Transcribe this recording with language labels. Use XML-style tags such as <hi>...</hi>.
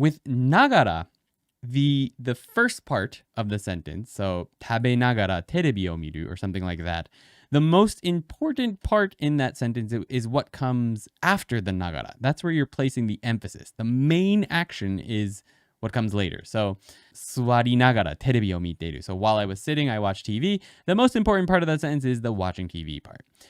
<en>With nagara, the first part of the sentence, so</en> <ja>tabe nagara terebi o miru,</ja> <en>or something like that, the most important part in that sentence is what comes after the nagara. That's where you're placing the emphasis. The main action is what comes later.</en> <ja>So, 座りながらテレビを見ている.</ja> <en>So while I was sitting, I watched TV. The most important part of that sentence is the watching TV part.</en>